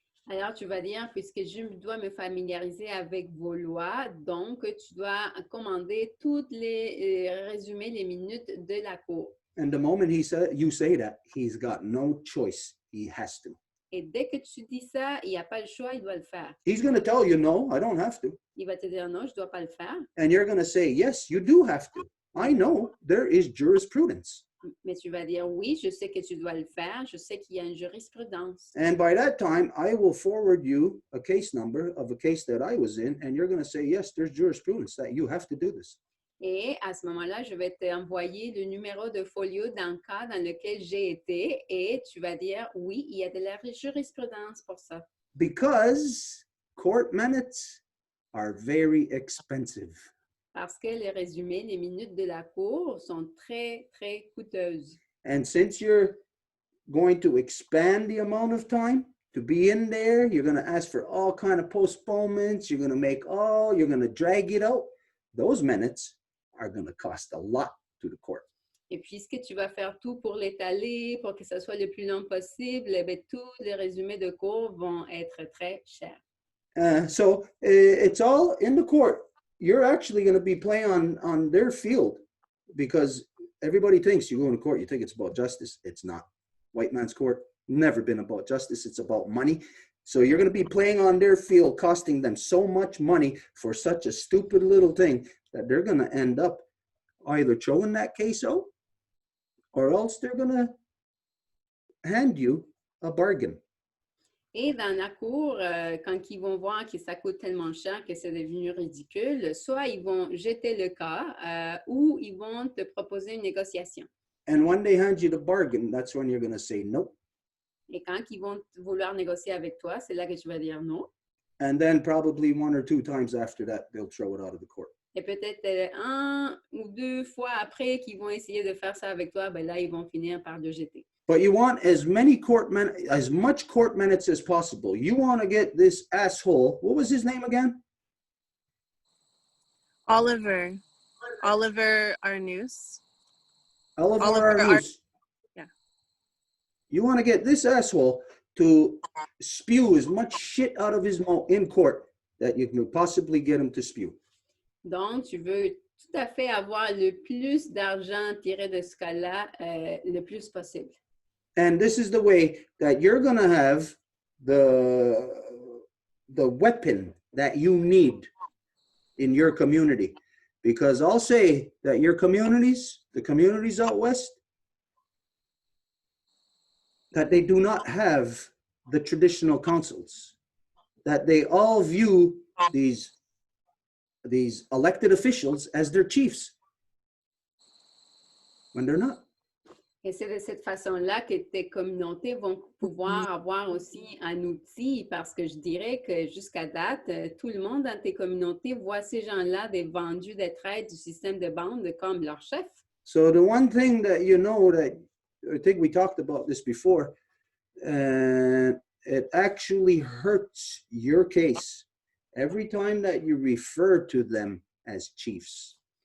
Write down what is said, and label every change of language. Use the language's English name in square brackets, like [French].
[French] Alors, tu vas dire, puisque je dois me familiariser avec vos lois, donc tu dois commander toutes les résumés, les minutes de la cour. [English] And the moment you say that, he's got no choice. He has to. [French] Et dès que tu dis ça, il n'y a pas le choix, il doit le faire. [English] He's going to tell you, no, I don't have to. [French] Il va te dire non, je ne dois pas le faire. [English] And you're going to say, yes, you do have to. I know there is jurisprudence. [French] Mais tu vas dire oui, je sais que tu dois le faire, je sais qu'il y a une jurisprudence. [English] And by that time, I will forward you a case number of a case that I was in, and you're going to say, yes, there's jurisprudence that you have to do this. [French] Et à ce moment-là, je vais t'envoyer le numéro de folio dans le cas dans lequel j'ai été et tu vas dire oui, il y a de la jurisprudence pour ça. [English] Because court minutes are very expensive. [French] Parce que les résumés, les minutes de la cour sont très, très coûteuses. [English] And since you're going to expand the amount of time to be in there, you're going to ask for all kind of postponements, you're going to drag it out. Those minutes are going to cost a lot to the court. [French] Et puisque tu vas faire tout pour l'étaler, pour que ça soit le plus long possible, eh bien, tous les résumés de cours vont être très chers. [English] So it's all in the court. You're actually going to be playing on their field because everybody thinks you go into court, you think it's about justice. It's not. White man's court, never been about justice. It's about money. So you're going to be playing on their field, costing them so much money for such a stupid little thing that they're going to end up either throwing that case out or else they're going to hand you a bargain. [French] Et dans la cour, quand ils vont voir que ça coûte tellement cher que c'est devenu ridicule, soit ils vont jeter le cas ou ils vont te proposer une négociation. [English] And when they hand you the bargain, that's when you're going to say nope. [French] Et quand ils vont vouloir négocier avec toi, c'est là que tu vas dire non. [English] And then probably 1 or 2 times after that, they'll throw it out of the court. [French] Et peut-être 1 ou 2 fois après qu'ils vont essayer de faire ça avec toi, ben là, ils vont finir par le jeter. [English] But you want as much court minutes as possible. You want to get this asshole. What was his name again? Oliver Arnous. Oliver Arnous. Yeah. You want to get this asshole to spew as much shit out of his mouth in court that you can possibly get him to spew. [French] Donc, tu veux tout à fait avoir le plus d'argent tiré de ce cas-là le plus possible. [English] And this is the way that you're going to have the weapon that you need in your community. Because I'll say that your communities, the communities out west, that they do not have the traditional councils, that they all view these elected officials as their chiefs when they're not. [French] Et c'est de cette façon-là que tes communautés vont pouvoir avoir aussi un outil, parce que je dirais que jusqu'à date, tout le monde dans tes communautés voit ces gens-là des vendus des traites du système de bande comme leur chef. [English] So the one thing that you know that I think we talked about this before, it actually hurts your case every time that you refer to them as chiefs.